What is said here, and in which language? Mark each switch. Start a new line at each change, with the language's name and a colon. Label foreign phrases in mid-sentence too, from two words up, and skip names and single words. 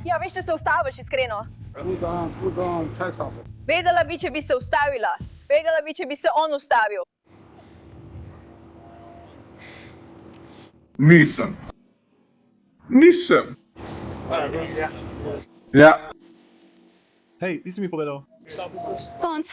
Slovenian: Ja, veš, če se ustaviš, iskreno.
English: Put on, checks off.
Slovenian: Vedela bi, če bi se ustavila. Vedela bi, če bi se on ustavil. Nisem. Ja. Hej, ti si mi povedal. Konc.